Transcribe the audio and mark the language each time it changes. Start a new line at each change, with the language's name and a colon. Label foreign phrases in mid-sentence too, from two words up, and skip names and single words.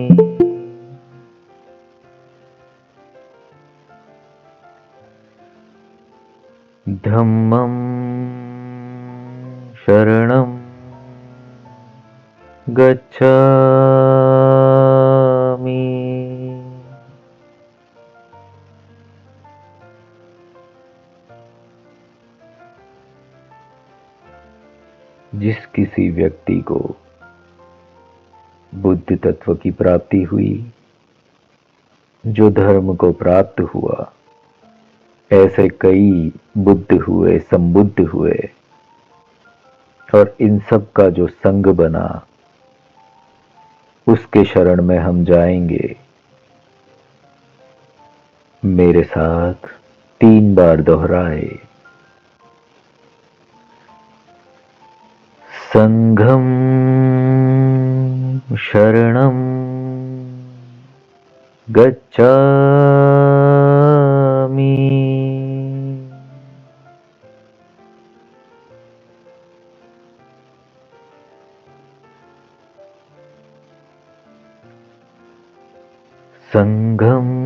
Pali: धम्मं शरणं गच्छामि।
Hindi: जिस किसी व्यक्ति को बुद्ध तत्व की प्राप्ति हुई, जो धर्म को प्राप्त हुआ, ऐसे कई बुद्ध हुए, संबुद्ध हुए, और इन सब का जो संग बना, उसके शरण में हम जाएंगे। मेरे साथ 3 बार दोहराए,
Pali: संघम शरणम गच्छामि, संघम